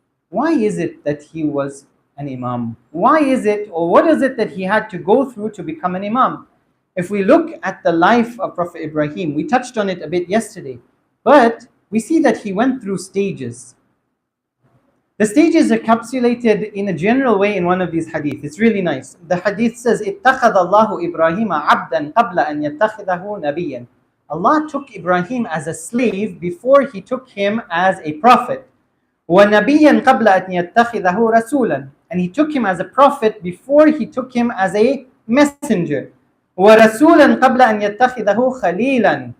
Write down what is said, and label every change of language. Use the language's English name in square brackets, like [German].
[English] Why is it that he was an imam? Why is it, or what is it that he had to go through to become an imam? If we look at the life of Prophet Ibrahim, we touched on it a bit yesterday, but we see that he went through stages. The stages are encapsulated in a general way in one of these hadith. It's really nice. The hadith says, [Arabic] اتخذ الله إبراهيم عبدا قبل أن يتخذه نبيا. [English] Allah took Ibrahim as a slave before he took him as a prophet. [Arabic] وَنَبِيًّا قَبْلَ أَنْ يَتَّخِذَهُ رَسُولًا. [English] And he took him as a prophet before he took him as a messenger. [Arabic] وَرَسُولًا قَبْلَ أَنْ يَتَّخِذَهُ خَلِيلًا.